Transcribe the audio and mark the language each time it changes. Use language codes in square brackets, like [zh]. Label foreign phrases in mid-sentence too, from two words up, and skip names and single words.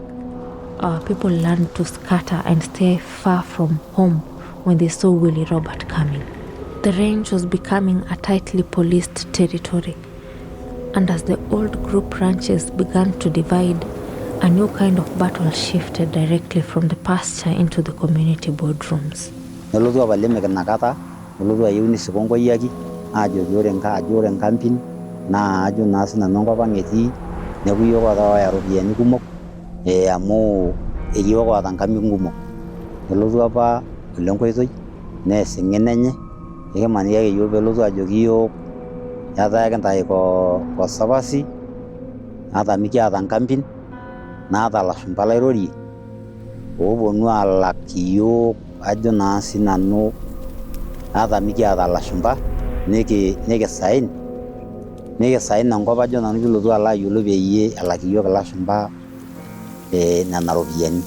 [en] Our people learned to scatter and stay far from home when they saw Willy Robert coming. The range was becoming a tightly policed territory, and as the old group ranches began to divide, a new kind of battle shifted directly from the pasture into the community boardrooms. [mas] Nelotu apa Lemek inakata, nelotu ayieu nisipu Nkoyiaki aajoki ore nkampin naa ajo naa sinanu enkop ang' etii neeku iyiok oota ooya iropiyiani kumok amu iyiok oota nkampin kumok. Nelotu apa Ole Nkoitoi nees eng'eno enye ekimaniki ake iyiok peelotu ajoki iyiok etaa ekintai conservancy ata mikiata nkampin naata lashumpa lairorie ooponu aalak iyiok ajo naa sinanu ata mikiata lashumpa nikisain enkop ajo nanu kilotu alo ayiolou peyie elak iyiok ilashumpa nena ropiyiani.